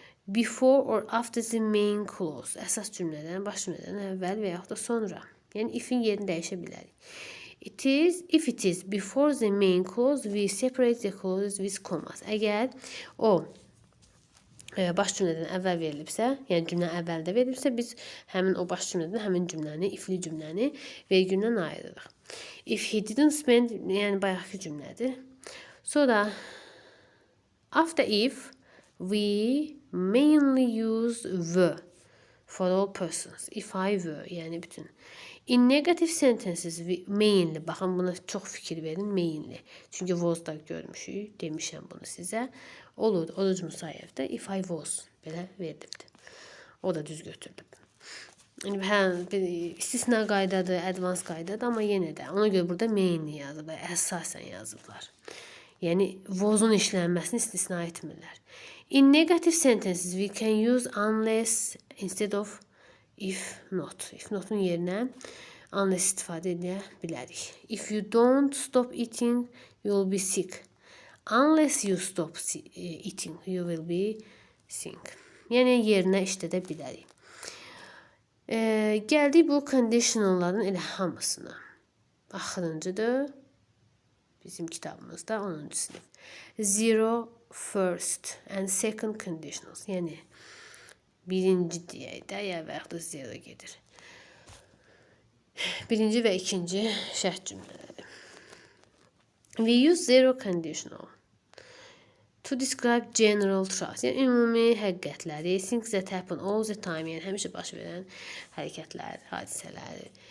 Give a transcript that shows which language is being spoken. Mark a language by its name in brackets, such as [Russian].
[English] Before or after the main clause. [Azerbaijani] Əsas cümlədən, baş cümlədən əvvəl və yaxud da sonra. Yəni, if-in yerini dəyişə bilərik. [English] If it is before the main clause, we separate the clauses with commas. [Azerbaijani] Əgər o baş cümlədən əvvəl verilibsə, yəni cümlə əvvəldə verilibsə, biz həmin o baş cümlədən həmin cümləni, ifli cümləni vergüldən ayırırıq. [English] If he didn't spend, [Azerbaijani] yəni bayaqki cümlədir. Sonra, [English] after if, we mainly use were for all persons. If I were, [Azerbaijani] yəni bütün. [English] In negative sentences, mainly, [Azerbaijani] baxın buna çox fikir verin, [English] mainly. [Azerbaijani] Çünki was-da görmüşük, demişəm bunu sizə. Olur, Oruc Musayevdə if I was, belə verilibdir. O da düz götürülüb. Yəni, bir istisna qaydadır, advance qaydadır, amma yenə də, ona görə burada mainly yazıblar, əsasən yazıblar. Yəni, was-un işlənməsini istisna etmirlər. [English] In negative sentences, we can use unless instead of if not. [Azerbaijani] If not-un yerinə unless istifadə edə bilərik. [English] If you don't stop eating, you will be sick. Unless you stop eating, you will be sick. [Azerbaijani] Yəni, yerinə işlədə bilərik. Gəldik bu conditionalların elə hamısına. Axırıncıdır. Bizim kitabımızda 10-cu sinif. [English] Zero, first and second conditionals. [Azerbaijani] Yəni, birinci deyək də, ya və yaxud da zero gedir. Birinci və ikinci şərt cümlələri. [English] We use zero conditional to describe general truths. [Azerbaijani] Yəni, ümumi həqiqətləri, [English] things that happen all the time, [Azerbaijani] yəni həmişə baş verən hərəkətlər, hadisələri.